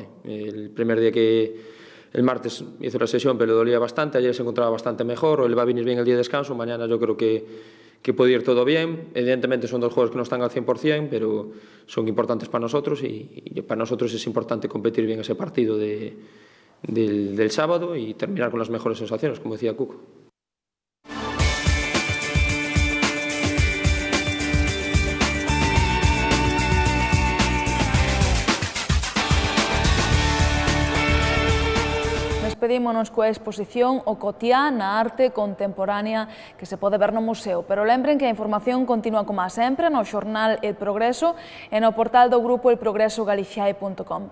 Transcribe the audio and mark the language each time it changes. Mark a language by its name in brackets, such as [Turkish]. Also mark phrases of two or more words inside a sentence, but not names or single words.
[Spanish] El primer día el martes hizo la sesión, pero le dolía bastante, ayer se encontraba bastante mejor, hoy le va a venir bien el día de descanso, mañana yo creo que puede ir todo bien. Evidentemente son 2 juegos que no están al 100%, pero son importantes para nosotros y para nosotros es importante competir bien ese partido del sábado y terminar con las mejores sensaciones, como decía Cuco. [Galician] Despedímonos coa exposición O Cotiá na arte contemporánea que se pode ver no museo, pero lembren que a información continúa como sempre no xornal El Progreso e no portal do grupo elprogresogaliciae.com.